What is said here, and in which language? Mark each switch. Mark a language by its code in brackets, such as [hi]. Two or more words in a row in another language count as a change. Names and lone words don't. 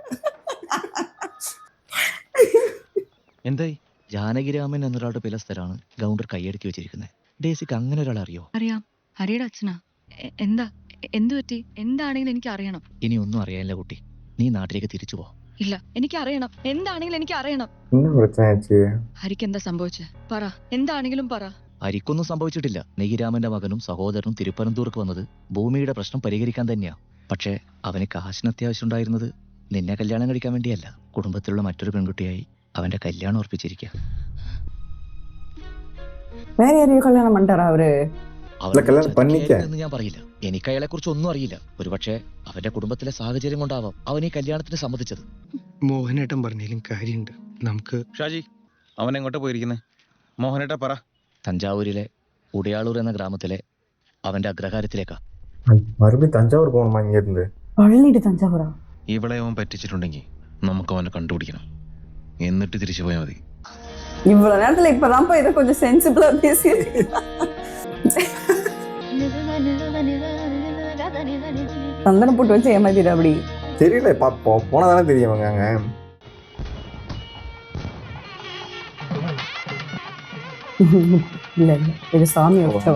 [ml] എന്തായി? ജാനകിരാമൻ എന്നൊരാളുടെ പല സ്ഥലമാണ് ഗൗണ്ടർ കൈയടക്കി വെച്ചിരിക്കുന്നത്. ഡേസിക്ക് അങ്ങനെ ഒരാൾ അറിയോ? അറിയാം, ഹരിയുടെ അച്ഛനാ. എന്താ, എന്തു പറ്റി? എന്താണെങ്കിലും എനിക്ക് അറിയണം. ഇനി ഒന്നും അറിയാനില്ല കുട്ടി, നീ നാട്ടിലേക്ക് തിരിച്ചു പോ. ഇല്ല, എനിക്ക് അറിയണം. എന്താണെങ്കിലും എനിക്ക് അറിയണം. [ta] என்ன பிரச்சனை ஆச்சு? [ml] ഹരിക്ക് എന്താ സംഭവിച്ചേ? പറ, എന്താണെങ്കിലും പറ. ഹരിക്കൊന്നും സംഭവിച്ചിട്ടില്ല. നെയ്രാമന്റെ മകനും സഹോദരനും തിരുപ്പനന്തൂർക്ക് വന്നത് ഭൂമിയുടെ പ്രശ്നം പരിഹരിക്കാൻ തന്നെയാ. പക്ഷേ അവന് കാശിന് അത്യാവശ്യം ഉണ്ടായിരുന്നത് നിന്നെ കല്യാണം കഴിക്കാൻ വേണ്ടിയല്ല, കുടുംബത്തിലുള്ള മറ്റൊരു പെൺകുട്ടിയായി അവന്റെ കല്യാണം ഉറപ്പിച്ചിരിക്കുക. [ta] வேற யாரையும் கல்யாணம் பண்ணிட்டாரா அவரு? [ml] കല്യാണം പണിക്ക എന്ന് ഞാൻ പറയില്ല. എനിക്ക് അയാളെ കുറിച്ച് ഒന്നും അറിയില്ല. ഒരുപക്ഷെ അവന്റെ കുടുംബത്തിലെ സാഹചര്യം കൊണ്ടാവാം അവൻ ഈ കല്യാണത്തിന് സമ്മതിച്ചത്. മോഹനേട്ടൻ പറഞ്ഞാലും കാര്യമുണ്ട്. നമുക്ക് ഷാജി, അവൻ എങ്ങോട്ടാ പോയിരിക്കുന്നേ? മോഹനേട്ടാ പറ. തഞ്ചാവൂരിലെ ഉടയാളൂർ എന്ന ഗ്രാമത്തിലെ അവന്റെ അഗ്രഹാരത്തിലേക്കാ. [ta] மறுபடியும் தஞ்சாவூர் போகணுமா இங்க இருந்து? பழனிட்டு தஞ்சாவூரா? [ml] ഇവളെ അവൻ പറ്റിച്ചിട്ടുണ്ടെങ്കിൽ നമുക്ക് അവനെ കണ്ടുപിടിക്കണം, എന്നിട്ട് തിരിച്ചു പോയാൽ മതി. [ta] இவ்வளவு நேரத்துல இப்பதான் இதை கொஞ்சம் சென்சிபிளா பேசி சந்தனம் போட்டு வச்சு ஏமாத்திடு அப்படி. தெரியல போனாதானே தெரியும் அங்க. இல்ல இல்ல இது சாமி உற்சவம்.